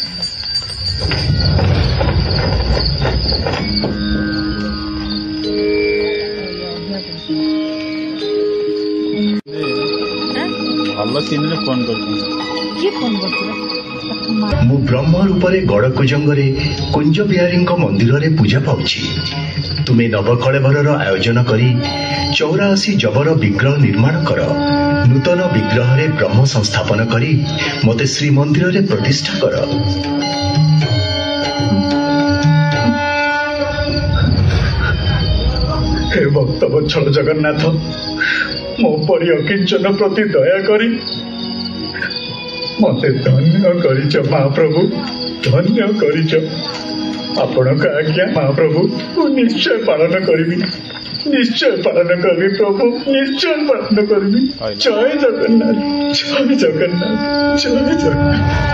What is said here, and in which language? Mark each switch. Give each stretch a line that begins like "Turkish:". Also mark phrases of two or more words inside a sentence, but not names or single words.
Odia: भल सीन फोन कर ମୁ ବ୍ରହ୍ମ ରୂପରେ ଗଡ଼କୁଜଙ୍ଗରେ କୁଞ୍ଜ ବିହାରୀ ମନ୍ଦିର ରେ ପୂଜା ପାଉଛି ତୁମେ ନବକଳେବର ଆୟୋଜନ କରି 84 ଜବର ବିଗ୍ରହ ନିର୍ମାଣ କର ନୂତନ ବିଗ୍ରହ ରେ ବ୍ରହ୍ମ ସଂସ୍ଥାପନ କରି ମତେ ଶ୍ରୀ ମନ୍ଦିର ରେ ପ୍ରତିଷ୍ଠା କର ହେ ଭକ୍ତ ବତ୍ସଳ ଜଗନ୍ନାଥ ମୋ ପରି ଅକିଞ୍ଚନ ପ୍ରତି ଦୟା କରି ମତେ ଧନ୍ୟ କରିଛ ମହାପ୍ରଭୁ ଧନ୍ୟ କରିଛ ଆପଣଙ୍କ ଆଜ୍ଞା ମହାପ୍ରଭୁ ମୁ ନିଶ୍ଚୟ ପାଳନ କରି ପ୍ରଭୁ ନିଶ୍ଚୟ ପାଳନ କରି ଜୟ ଜଗନ୍ନାଥ ଜୟ ଜଗନ୍ନାଥ ଜୟ ଜଗନ୍ନାଥ